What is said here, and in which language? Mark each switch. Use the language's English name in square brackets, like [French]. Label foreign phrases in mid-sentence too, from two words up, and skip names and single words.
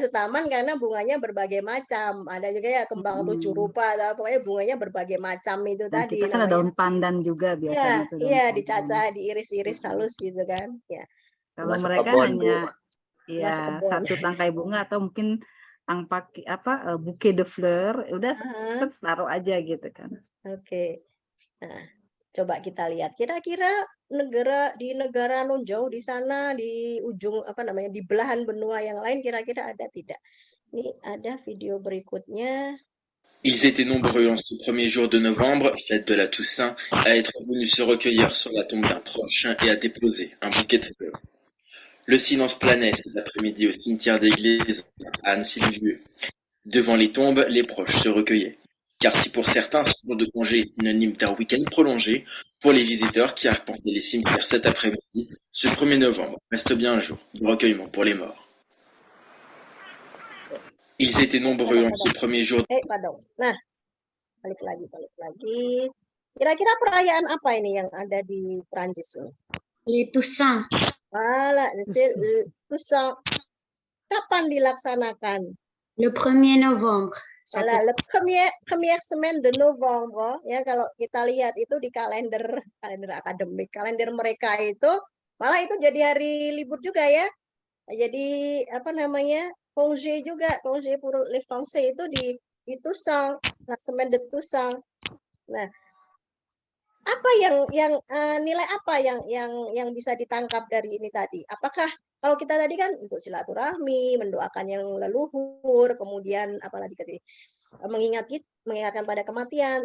[Indonesian] setaman karena bunganya berbagai macam. Ada juga ya kembang tujuh rupa, atau pokoknya bunganya berbagai macam itu Nah, tadi kita kan ada namanya. daun pandan juga Iya, biasanya tuh daun iya pandan. dicacah, diiris-iris halus gitu kan. Ya. Kalau Bunga mereka sekebon, Bu. hanya Bunga ya sekebon. satu tangkai bunga atau mungkin pakai apa [French] bouquet de fleur, [Indonesian] udah taruh aja gitu kan. Oke. Nah, coba kita lihat kira-kira di negara non jauh di sana di ujung apa namanya di belahan benua yang lain kira-kira ada tidak Ini ada video berikutnya. [French] Ils étaient nombreux en ce premier jour de novembre, fête de la Toussaint, à être venus se recueillir sur la tombe d'un proche et à déposer un bouquet de fleurs. Le silence planait cet après-midi au cimetière d'église à Anne-Sylvieux. Devant les tombes, les proches se recueillaient. Car si pour certains ce jour de congé est synonyme d'un week-end prolongé, pour les visiteurs qui arpentaient les cimetières cet après-midi, ce 1er novembre reste bien un jour de recueillement pour les morts. Ils étaient nombreux en ce premier jour. Pardon. [Indonesian] Nah, balik lagi. Kira-kira perayaan apa ini yang ada di Prancis ini? [French] Les Toussaint. Toussaint. [Indonesian] Kapan dilaksanakan? [French] Le 1er novembre. Le première semaine de novembre, [Indonesian] ya kalau kita lihat itu di kalender akademik, kalender mereka itu malah itu jadi hari libur juga ya. Jadi apa namanya? Congé juga, [French] congé pour les Français [Indonesian] itu di [French] Toussaint, la semaine de Toussaint. [Indonesian] Nah, apa yang nilai apa yang bisa ditangkap dari ini tadi? Apakah kalau kita tadi kan untuk silaturahmi, mendoakan yang leluhur, kemudian apalagi tadi mengingatkan pada kematian.